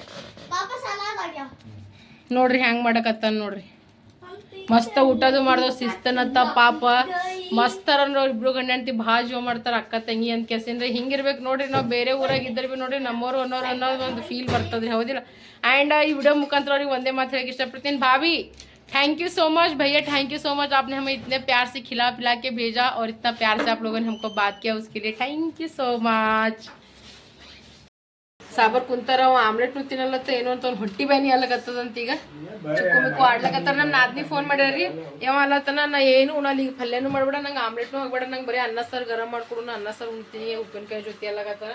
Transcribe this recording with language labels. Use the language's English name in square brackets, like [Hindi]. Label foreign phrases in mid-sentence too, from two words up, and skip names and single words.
[Kannada] ನೋಡ್ರಿ ಹ್ಯಾಂಗ್ ಮಾಡಕತ್ತಾನ ನೋಡ್ರಿ. ಮಸ್ತ್ ಊಟದು ಮಾಡ್ದವ್ ಶಿಸ್ತನತ್ತ ಪಾಪ. ಮಸ್ತರ ಇಬ್ರು ಗಂಡ ಹೆಂಡತಿ ಭಾಳ ಜೀವ ಮಾಡ್ತಾರ, ಅಕ್ಕ ತಂಗಿ ಅಂತ ಕೆಸಿಂದ್ರೆ. ಹಿಂಗಿರ್ಬೇಕು ನೋಡ್ರಿ. ನಾವು ಬೇರೆ ಊರಾಗ ಇದ್ರೆ ಭೀ ನೋಡ್ರಿ ನಮ್ಮವ್ರು ಅನ್ನೋದು ಒಂದು ಫೀಲ್ ಬರ್ತದ್ರಿ, ಹೌದಿಲ್ಲ? ಆ್ಯಂಡ್ ಈ ವಿಡಿಯೋ ಮುಖಾಂತರ ಅವ್ರಿಗೆ ಒಂದೇ ಮಾತು ಹೇಳಕ್ಕೆ ಇಷ್ಟಪಡ್ತೀನಿ, [Hindi] भाभी [English] thank you so much, [Hindi] भैया [English] thank you so much, [Hindi] आपने हमें इतने प्यार से खिला पिला के भेजा और इतना प्यार से आप लोगों ने हमको बात किया, उसके लिए [English] thank you so much. [Kannada] ಸಾಬರ್ ಕುಂತಾರ, ಅವ ಆಮ್ಲೆಟ್ನು ತಿನ್ನಲ್ಲತ್ತ, ಏನೋ ಅಂತ ಅವ್ನು ಹೊಟ್ಟಿ ಬ್ಯಾನಿ ಅಲ್ಲಕತ್ತದಂತ. ಈಗ ಚಿಕ್ಕು ಮಿಕ್ಕು ಆಡ್ಲಕತ್ತಾರ. ನಮ್ಮ ನಾದ್ನಿ ಫೋನ್ ಮಾಡ್ಯಾರಿ, ಯಾವ ಅಲ್ಲತ್ತನ ನಾ ಏನು ಉಣಲ್ಲ, ಈಗ ಪಲ್ಯನೂ ಮಾಡ್ಬೇಡ, ನಂಗೆ ಆಮ್ಲೆಟ್ನು ಹಾಕ್ಬೇಡ, ನಂಗೆ ಬರೀ ಅನ್ನ ಸಾರು ಗರಂ ಮಾಡ್ಕೊಡು, ನಾ ಅನ್ನ ಸಾರು ಉಣ್ತೀನಿ ಉಪ್ಪಿನಕಾಯಿ ಜೊತೆ ಅಲ್ಲಕತ್ತಾರ.